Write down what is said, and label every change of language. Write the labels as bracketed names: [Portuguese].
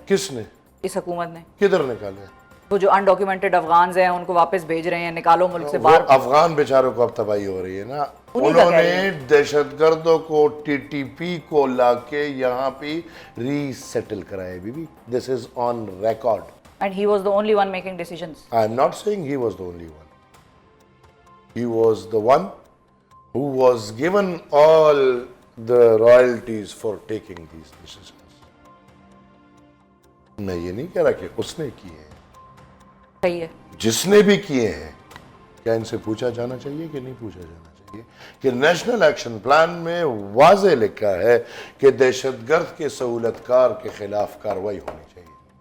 [Urdu] کس نے؟ اس حکومت نے. کدھر نکالے؟ وہ جو انڈاکیومنٹڈ افغانز ہیں ان کو واپس بھیج رہے ہیں, نکالو ملک سے باہر. افغان بیچاروں کو اب تباہی ہو رہی ہے نا, انہوں نے دہشت گردوں کو TTP کو لا کے یہاں پہ ری سیٹل کرایا. [English] بی بی this is on record. And he was the only one making decisions. I am not saying he was the only one. He was the one who was given all the royalties for taking these decisions. [Urdu] میں یہ نہیں کہہ رہا کہ اس نے کیے ہیں, صحیح ہے, جس نے بھی کیے ہیں کیا ان سے پوچھا جانا چاہیے کہ نہیں پوچھا جانا چاہیے کہ نیشنل ایکشن پلان میں واضح لکھا ہے کہ دہشت گرد کے سہولت کار کے خلاف کارروائی ہونی چاہیے.